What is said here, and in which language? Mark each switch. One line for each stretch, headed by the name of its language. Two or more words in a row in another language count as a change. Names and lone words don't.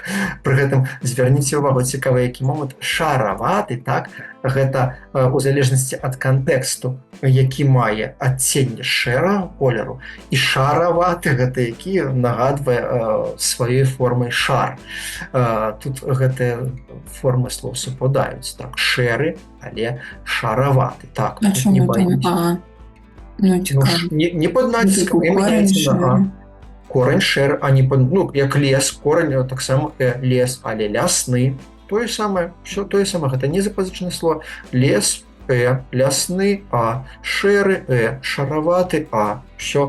Belarusian: Пры гэтым звярніце ўвагу, цікавы які момант. Шараваты, так, гэта у залежнасці ад кантэксту, які мае адценне шэрага колеру, і шараваты гэта які нагадвае сваёй формай шар. Тут гэтыя формы слоў супадаюць, так, шэры, але шараваты, так.
Ukrainian: А чому там А? Ну, цікаво.
Belarusian: Не пад націскам, імаецца на А. Корень шэр, а не пад, ну, як лес, корень таксама лес, але лясны. Тое самае, все тое самае, гэта не запазычанае слово. Лес, лясны, А, шэры, шараваты, А. Все.